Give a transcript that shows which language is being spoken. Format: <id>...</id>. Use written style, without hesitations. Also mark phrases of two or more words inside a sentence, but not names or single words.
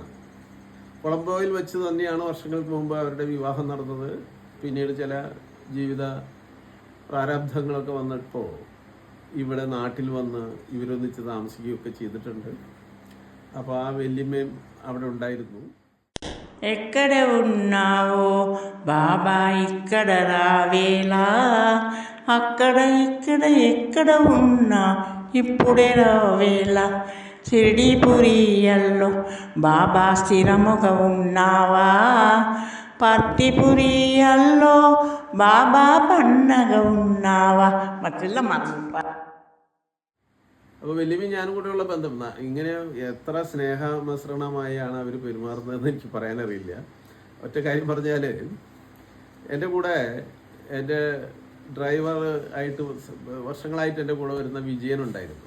<ml>കൊളംബോയിൽ വെച്ച് തന്നെയാണ് വർഷങ്ങൾക്ക് മുമ്പ് അവരുടെ വിവാഹം നടന്നത്. പിന്നീട് ചില ജീവിത പ്രാരാബ്ധങ്ങളൊക്കെ വന്നപ്പോൾ ഇവിടെ നാട്ടിൽ വന്ന് ഇവരൊന്നിച്ച് താമസിക്കുകയൊക്കെ ചെയ്തിട്ടുണ്ട്. അപ്പോൾ ആ വല്യമ്മയും അവിടെ ഉണ്ടായിരുന്നു.</ml> <te>ఎక్కడ ఉన్నావో బాబా ఇక్కడ రావేలా, అక్కడ ఇక్కడ ఎక్కడ ఉన్నా ఇప్పుడే రావేలా, షిరిడీపురియల్లో బాబా స్థిరముగా ఉన్నావా, పర్తిపురియల్లో బాబా పన్నగా ఉన్నావా.</te> <ml>മറ്റുള്ള അപ്പോൾ വല്യമ്മ ഞാനും കൂടെയുള്ള ബന്ധം ഇങ്ങനെ എത്ര സ്നേഹമിശ്രണമായാണ് അവർ പെരുമാറുന്നതെന്ന് എനിക്ക് പറയാനറിയില്ല. ഒറ്റ കാര്യം പറഞ്ഞാൽ, എൻ്റെ കൂടെ എൻ്റെ ഡ്രൈവർ ആയിട്ട് വർഷങ്ങളായിട്ട് എൻ്റെ കൂടെ വരുന്ന വിജയൻ ഉണ്ടായിരുന്നു.</ml>